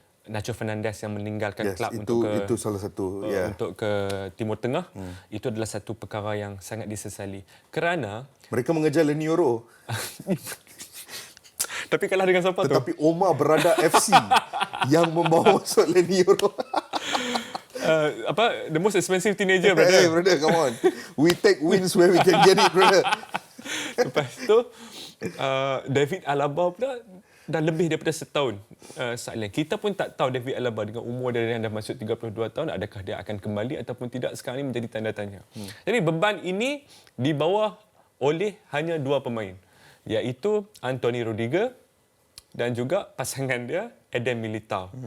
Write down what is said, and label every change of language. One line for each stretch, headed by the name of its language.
Malay: Nacho Fernandez yang meninggalkan kelab itu salah satu untuk ke Timur Tengah. Itu adalah satu perkara yang sangat disesali kerana mereka mengejar Leni Yoro. Tapi kalah dengan siapa tu? Tetapi Omar Berada FC yang membawa masuk Leni Yoro.
English: The most expensive teenager, brother. Hey, brother, come on. We take wins where we can get it, brother.
Malay: Lepas tu, David Alaba pula dah lebih daripada setahun silent. Kita pun tak tahu David Alaba dengan umur dia yang dah masuk 32 tahun, adakah dia akan kembali ataupun tidak, sekarang ini menjadi tanda tanya. Jadi beban ini dibawa oleh hanya dua pemain, iaitu Anthony Rudiger dan juga pasangan dia Eden Militao.